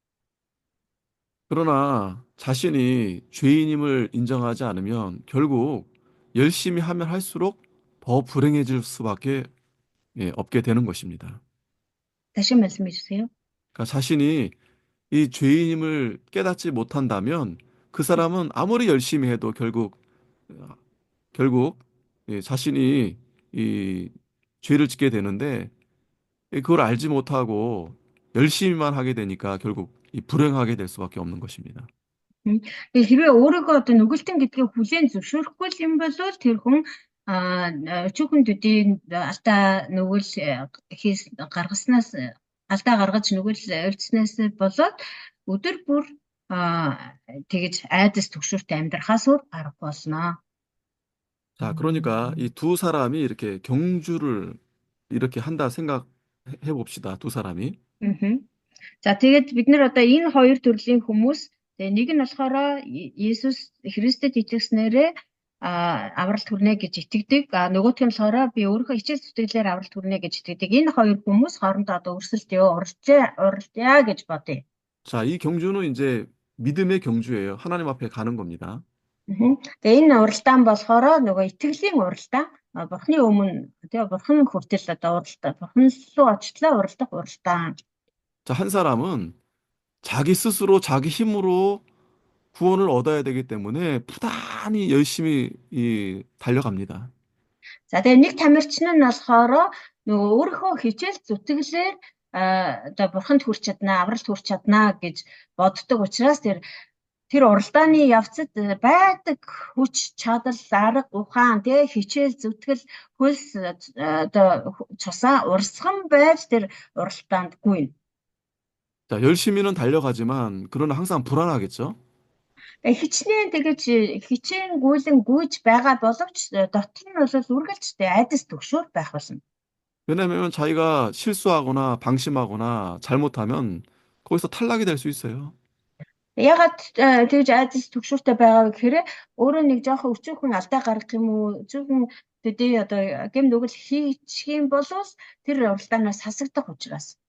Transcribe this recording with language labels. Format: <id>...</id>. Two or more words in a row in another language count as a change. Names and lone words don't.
<ko>그러나 자신이 죄인임을 인정하지 않으면 결국 열심히 하면 할수록 더 불행해질 수밖에 없게 되는 것입니다. 다시 말씀해 주세요. 그러니까 자신이 이 죄인임을 깨닫지 못한다면 그 사람은 아무리 열심히 해도 결국 자신이 이 죄를 짓게 되는데 그걸 알지 못하고 열심히만 하게 되니까 결국 이 불행하게 될 수밖에 없는 것입니다.</ko> <mn>Тэгээ хэрвээ өөрийгөө одоо нүгэлтэн гэдгийг хүлээн зөвшөөрөхгүй юм бол тэр хүн өчүүхэн төдийн алдаа нүгэл гаргаснаас алдаа гаргаж нүгэл өвчснээс болоод өдөр бүр тэгэж айдас түгшүүртэй амьдрахаас өөр аргагүй болсноо.</mn> <ko>자, 그러니까 이 두 사람이 이렇게 경주를 이렇게 한다 생각해 봅시다. 두 사람이.</ko> <mn>За тэгээд бид нэр одоо энэ хоёр төрлийн хүмүүс тэгээ нэг нь болохоор Есүс Христэд итгэснээрээ авралт хүрнэ гэж итгэдэг. Нөгөөх нь болохоор би өөрийнхөө хичээл зүтгэлээр авралт хүрнэ гэж итгэдэг. Энэ хоёр хүмүүс хоорондоо одоо өрсөлдөё, уралдъя гэж бодъё.</mn> <ko>자, 이 경주는 이제 믿음의 경주예요. 하나님 앞에 가는 겁니다.</ko> <mn>Тэгээ энэ уралдаан болохоор нөгөө итгэлийн уралдаан. Бурхны өмнө тэгээ бурхан хүртэл одоо уралдаан. Бурхан руу очлоо уралдах уралдаан.</mn> <ko>자, 한 사람은 자기 스스로 자기 힘으로 구원을 얻어야 되기 때문에 부단히 열심히 달려갑니다.</ko> <mn>За тэгээ нэг тамирчин нь болохоор нөгөө өөрийнхөө хичээл зүтгэлээр одоо бурханд хүрч чаднаа, авралт хүрч чаднаа гэж боддог учраас тэр уралдааны явцад байдаг хүч чадал, арга ухаан, тэгээ хичээл зүтгэл хөлс одоо цусаа урсган байж тэр уралдаанд гүйнэ.</mn> <ko>자, 열심히는 달려가지만 그러나 항상 불안하겠죠?</ko> <mn>Хичнээн тэгэж хичээнгүүлэн гүйж байгаа боловч дотор нь бол үргэлжтэй айдас түгшүүр байх болно.</mn> <ko>왜냐하면 자기가 실수하거나 방심하거나 잘못하면 거기서 탈락이 될 수 있어요.</ko> <mn>Ягаад тэгж айдас түгшүүртэй байгаа вэ гэхээр өөрөө нэг жоохон өчүүхэн алдаа гаргах юм уу, өчүүхэн төдий одоо гэм нүгэл хийчих юм бол тэр уралдаанаас хасагдах учраас.</mn>